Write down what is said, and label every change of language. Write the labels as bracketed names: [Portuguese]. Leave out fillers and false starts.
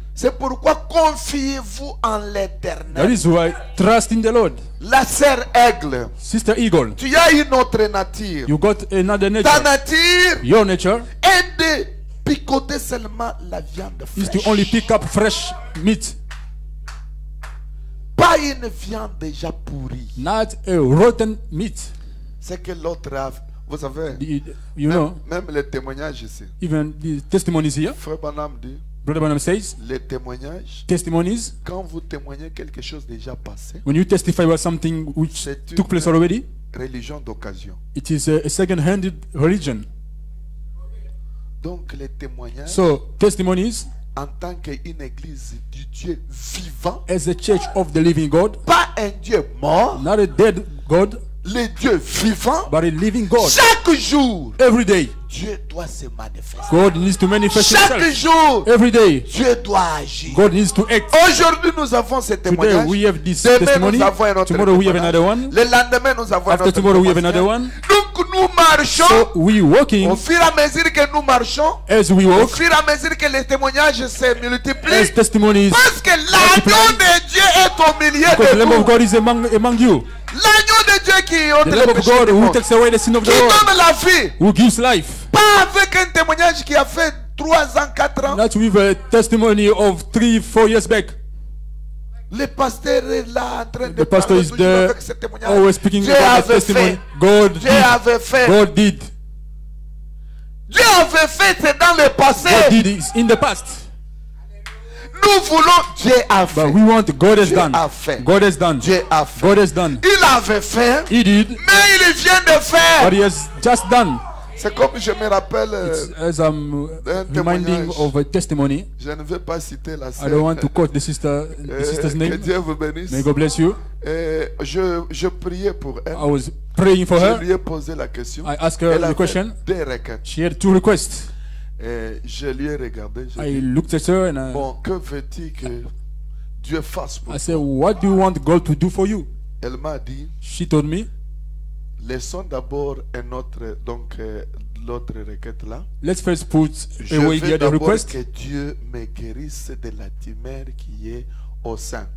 [French] C'est pourquoi confiez-vous en [English] That [French] l'éternel. [English] is why trust in the Lord. [French] La sœur Aigle, [English] Sister Eagle, [French] tu as une autre nature. [English] you got another [French] Ta [English] nature. [French] nature [English] Your nature [French] est de picoter seulement la viande [English] is [French] fraîche. [English] to only pick up fresh meat, [French] Pas une viande déjà pourrie. [English] not a rotten meat. [French] C'est que l'autre a. Vous savez, [English] You know, [French] même les témoignages ici. [English] even the testimonies here, [French] Frère Branham dit, [English] Brother Branham says, [French] les témoignages, [English] testimonies, [French] quand vous témoignez quelque chose déjà passé, [English] when you testify about something which [French] c'est [English] took place [French] une [English] already, [French] religion d'occasion. [English] it is a second-handed religion. [French] Donc les témoignages, [English] So, testimonies, [French] en tant qu'une église du Dieu vivant, [English] as a church of the living God, [French] pas un Dieu mort, [English] not a dead God, [French] le Dieu vivant, [English] but a living God. [French] chaque jour, [English] Every day, [French] Dieu doit se manifester. [English] God needs to manifest [French] Chaque [English] Himself. [French] jour, [English] Every day, [French] Dieu doit agir. [English] God needs to act. [French] Aujourd'hui, nous avons ce [English] Today [French] témoignage. [English] we have this [French] Demain, [English] testimony. [French] nous avons un autre [English] Tomorrow we have [French] témoignage. [English] another one. [French] Le lendemain, nous avons un [English] After [French] autre [English] tomorrow we have [French] témoignage. [English] another one. [French] Donc, nous marchons. [English] So we walking [French] Au fur et à mesure que nous marchons, [English] as we [French] au [English] walk, [French] fur et à mesure que les témoignages se multiplient, [English] as testimonies. [French] parce que l'agneau de Dieu est au milieu [English] Because the [French] de [English] Lamb [French] nous. [English] of God is among you. [French] L'agneau de Dieu qui ôte [English] The [French] le [English] Lamb of [French] péché [English] God [French] du [English] who [French] monde, [English] takes away the sin of [French] qui [English] the world, [French] donne la vie, [English] who gives life. [French] pas avec un témoignage qui a fait 3 ans, 4 ans. [English] Not with a testimony of 3-4 years back. [French] Le pasteur est là en train de [English] The pastor [French] parler [English] is [French] toujours [English] there, [French] avec ce témoignage. [English] always speaking [French] Dieu [English] about the [French] avait [English] testimony. [French] fait. [English] God [French] Dieu [English] did. [French] avait fait. [English] God did. [French] Dieu avait fait, c'est dans le passé. [English] God did it in the past. [French] Nous voulons Dieu a fait. [English] But we want God has [French] Dieu [English] done. [French] a fait. [English] God has done. [French] Dieu a fait. [English] God has done. [French] Il avait fait, [English] He did, [French] mais il vient de faire. [English] but He has just done. [French] C'est comme je me rappelle, [English] As I'm [French] un [English] reminding [French] témoignage. [English] of a testimony, [French] je ne vais pas citer la [English] I [French] sœur. [English] don't want to quote the sister's [French] Que [English] name. [French] Dieu vous bénisse. [English] May God bless you. [French] Je priais pour elle. [English] I was praying for [French] Je [English] her. [French] lui ai posé la question. [English] I asked her [French] Elle [English] the [French] avait [English] question. [French] 2 requêtes. [English] She had 2 requests. [French] Et je lui ai regardé. Je [English] I [French] dis, [English] looked at her and [French] bon, que veux-tu que Dieu fasse pour [English] I [French] toi? [English] said, what do you want God to do for you? [French] Elle m'a dit, [English] She told me, [French] laissons d'abord un autre, donc l'autre requête là. [English] let's first put [French] Je [English] away the [French] veux [English] other [French] d'abord [English] request. [French] que Dieu me guérisse de la tumeur qui est au sein.